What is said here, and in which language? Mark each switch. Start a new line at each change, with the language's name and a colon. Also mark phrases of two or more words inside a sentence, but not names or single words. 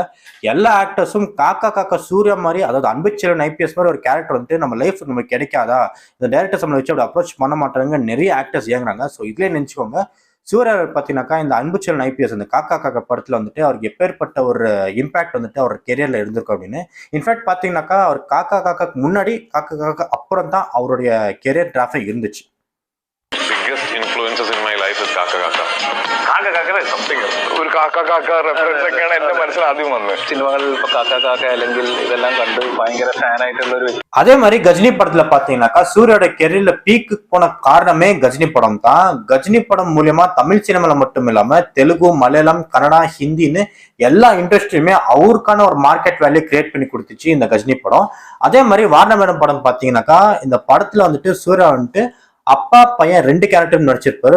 Tamil: எல்லா ஆக்டர்ஸும் காக்கா காக்கா சூர்யா மாதிரி, அதாவது அன்புச்செல்வன் ஐபிஎஸ் மாதிரி ஒரு கேரக்டர் வந்துட்டு நம்ம லைஃப் நமக்கு கிடைக்காதா, இந்த டைரக்டர்ஸ் நம்மளை வச்சு அப்படி அப்ரோச் பண்ண மாட்டாங்க, நிறைய ஆக்டர்ஸ் இயங்குறாங்க. ஸோ இதுலேயே நினைச்சுக்கோங்க சூர்யா பார்த்தீங்கன்னாக்கா இந்த அன்புச்செல்வன் ஐபிஎஸ் அந்த காக்கா காக்கா படத்துல வந்துட்டு அவருக்கு எப்பேற்பட்ட ஒரு இம்பாக்ட் வந்துட்டு அவர் கெரியர்ல இருந்திருக்கும் அப்படின்னு. இன்ஃபேக்ட் பாத்தீங்கன்னாக்கா அவர் காக்கா காக்காக்கு முன்னாடி காக்கா காக்கா அப்புறம் தான் அவருடைய
English: career traffic
Tamil: இருந்துச்சு.
English: biggest influences in my life is Kaka Kaka. Kaka Kaka is something else.
Malayalam: ഒരു കാക്ക കാക്ക റെഫറൻസ് ഒക്കെയാണ് എന്റെ മനസ്സിൽ ആദ്യം വന്നത്. സിനിമകളിൽ ഇപ്പൊ കാക്ക കാക്ക അല്ലെങ്കിൽ ഇതെല്ലാം കണ്ട് ഭയങ്കര ഫാൻ ആയിട്ടുള്ള ഒരു.
Tamil: அதே மாதிரி கஜினி படத்துல பாத்தீங்கன்னாக்கா சூர்யோட
English: career peak
Tamil: போன காரணமே கஜினி படம் தான். கஜினி படம் மூலியமா தமிழ் சினிமால மட்டும் இல்லாம தெலுங்கு, மலையாளம், கன்னடா, ஹிந்தின்னு எல்லா இண்டஸ்ட்ரியுமே அவருக்கான ஒரு
English: market value create
Tamil: பண்ணி கொடுத்துச்சு இந்த கஜினி படம். அதே மாதிரி வாரணமேடம் படம் பாத்தீங்கன்னாக்கா இந்த படத்துல வந்துட்டு சூர்யா வந்துட்டு அப்பா பையன் 2 கேரக்டர் நடிச்சிருப்பாரு.